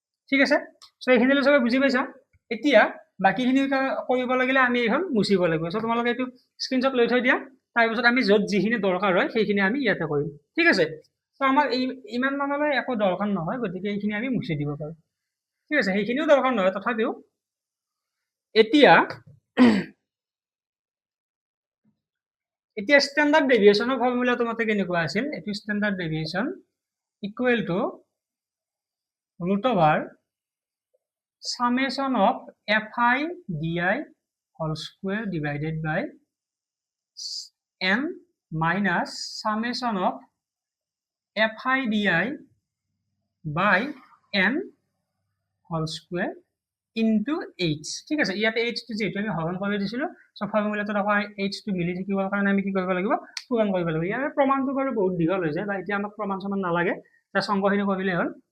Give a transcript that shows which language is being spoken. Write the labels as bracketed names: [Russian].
[Assamese] ঠিক আছে, সো এইখিনিলৈ সবে বুজি পাইছা। এতিয়া বাকীখিনি কৰিব লাগিলে আমি এইখন মুচিব লাগিব। সো তোমালোকে এইটো স্ক্ৰীনশ্বট লৈ থৈ দিয়া, তাৰপিছত আমি য'ত যিখিনি দৰকাৰ হয় সেইখিনি আমি ইয়াতে কৰিম। ঠিক আছে, সো আমাৰ ইমান মানলৈ একো দৰকাৰ নহয়, গতিকে এইখিনি আমি মুচি দিব পাৰোঁ। ঠিক আছে, সেইখিনিও দৰকাৰ নহয় তথাপিও। এতিয়া ষ্টেণ্ডাৰ্ড ডেভিয়েশ্যনৰ ফৰ্মুলাটো মতে কেনেকুৱা আছিল, এইটো standard ডেভিয়েশ্যন [English] Equal to √, summation of fi di whole square divided by n minus summation of fi di by n whole square into h। [Assamese] ঠিক আছে, ইয়াতে h টো যেহেতু আমি হৰণ কৰি দিছিলো, সো ফৰ্মুলাটোত আকৌ h টো মিলি থাকিবৰ কাৰণে আমি কি কৰিব লাগিব, পূৰণ কৰিব লাগিব। ইয়াৰ প্ৰমাণটো বাৰু বহুত দীঘল হৈ যায়, বা এতিয়া আমাক প্ৰমাণ সমান নালাগে, তাৰ অংকখিনি কৰিলে হ'ল।